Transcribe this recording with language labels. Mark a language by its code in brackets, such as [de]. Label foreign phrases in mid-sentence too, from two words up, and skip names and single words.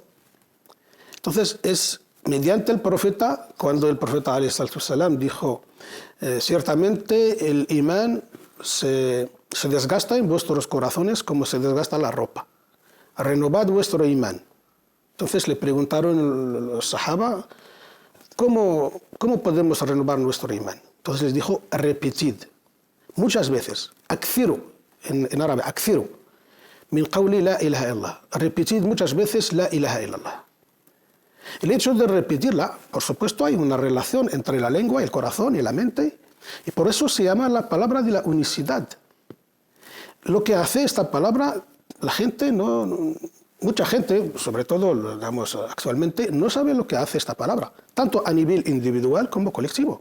[es] Entonces, es mediante el profeta, cuando el profeta ﷺ dijo: ciertamente el imán se desgasta en vuestros corazones como se desgasta la ropa. Renovad vuestro imán. Entonces le preguntaron los sahaba: ¿cómo podemos renovar nuestro imán? Entonces les dijo: repetid muchas veces, akthiru, en árabe, [ar] أكثروا، من قول لا إله إلا الله. [es] Repetid muchas veces [ar] لا إله إلا الله. [es] El hecho de repetirla, por supuesto, hay una relación entre la lengua, el corazón y la mente, y por eso se llama la palabra de la unicidad. Lo que hace esta palabra, la gente mucha gente, sobre todo, digamos, actualmente, no sabe lo que hace esta palabra, tanto a nivel individual como colectivo.